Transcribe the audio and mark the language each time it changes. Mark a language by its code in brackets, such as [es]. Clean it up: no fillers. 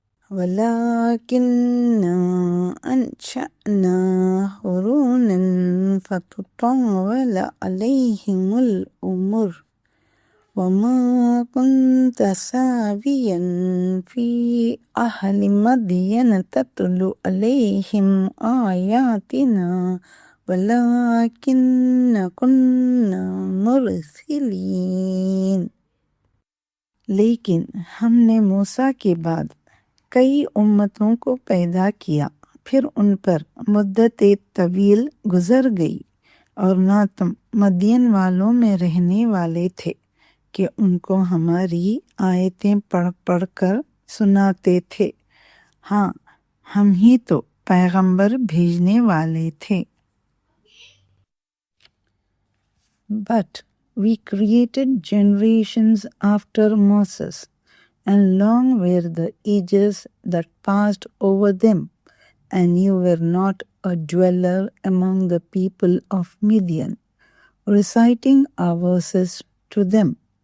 [ar] ولكننا أنشأنا قرونا فتطاول عليهم الأمر وما كنت ساويا في أهل مدين تتلو عليهم آياتنا ولكن كنا مرسلين. [hi] लेकिन हमने मूसा के बाद कई उम्मतों को पैदा किया, फिर उन पर मुद्दत तवील गुजर गई और ना तुम मदियन वालों में रहने वाले थे कि उनको हमारी आयतें पढ़ पढ़ कर सुनाते थे। हाँ, हम ही तो पैगंबर भेजने वाले थे। [en] But we created generations after Moses, and long were the ages that passed over them, and you were not a dweller among the people of Midian, reciting our verses to them.